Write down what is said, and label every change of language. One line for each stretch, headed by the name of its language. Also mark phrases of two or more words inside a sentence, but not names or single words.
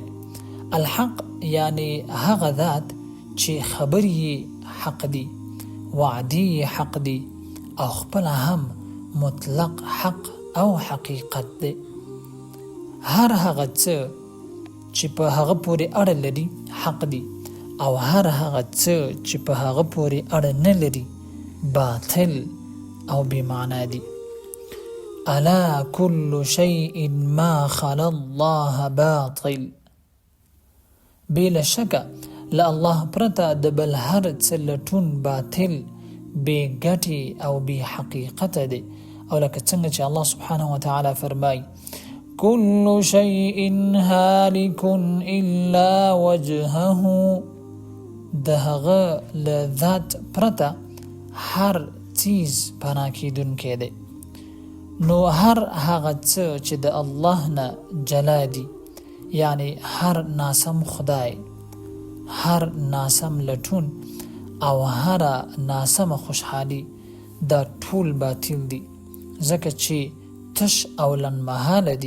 Pashto: الحق یعنی هغه ذات چې خبرې حق دي، وعدې حق دي او خپل هم مطلق حق او حقیقت دی. هر هغه څه چې په هغه پورې اړه لري حق دي او هر هغه څه چې په هغه پورې اړه نه لري باطل او بې معنا دي.
Arabic: الا كل شيء ما خلا الله باطل.
Pashto: بلا شک له الله پرته د بل هر څه لټون باطل، بې ګټې او بې حقیقته دی. او لکه څنګه چې الله
Arabic: سبحانه وتعالی
Pashto: فرمای
Arabic: كل شيء هالك الا وجهه.
Pashto: د هغه له ذات پرته هر چیز پناه کیدونکی دی. نو هر هغه څه چې د الله نه جلا دي، یعنی هر ناسم خدای، هر ناسم لټون او هر ناسم خوشحالي دا ټول باطل دي، ځکه چې تش او لنډمهاله دي.